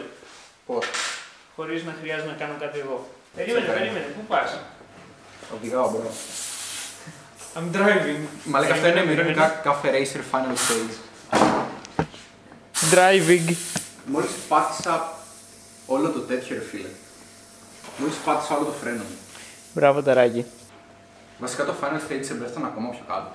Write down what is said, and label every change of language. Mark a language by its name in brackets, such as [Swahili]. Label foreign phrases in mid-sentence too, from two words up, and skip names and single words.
[Greek] Πώς? Χωρίς να χρειάζεται να κάνω κάτι εγώ. Περίμενε, πού πας? Οδηγάω, μπρο. [English] I'm driving. [Greek] Μα λέει αυτό είναι μοιρονικά Cafe Racer Final Stage. [English] Driving. [Greek] Μόλις πάτησα όλο το τέτοιο ρε φίλε. Μόλις πάτησα όλο το φρένο μου. Μπράβο ταράκι. Βασικά το Final Stage σε μπέφτανα ακόμα πιο κάτω.